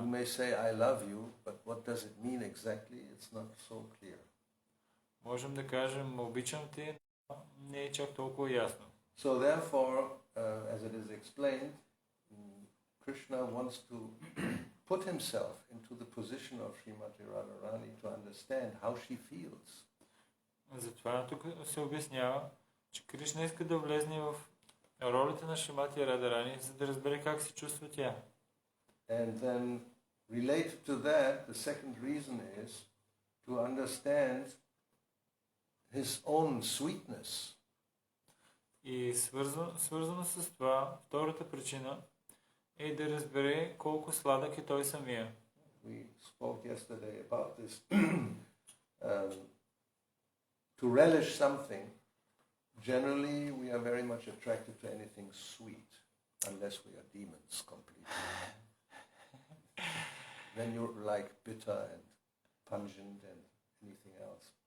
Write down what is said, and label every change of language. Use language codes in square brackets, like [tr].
[en] You may say, I love you, but what does it mean exactly? It's not so clear. [bg] Можем да кажем, обичам те, но не е чак толкова ясно. [en] So therefore, as it is explained, Krishna wants to put himself into the position of Srimati Radharani to understand how she feels. [bg] Затова тук се обяснява, че Кришна иска да влезне в ролята на Шримати Радарани, за да разбере как се чувства тя. [en] And then related to that, the second reason is to understand his own sweetness. [bg] И свързано с това, втората причина е да разбере колко сладък е той самия. [en] We spoke yesterday about this. To relish something, generally we are very much attracted to anything sweet, unless we are demons completely. Then you're like bitter and pungent and anything else.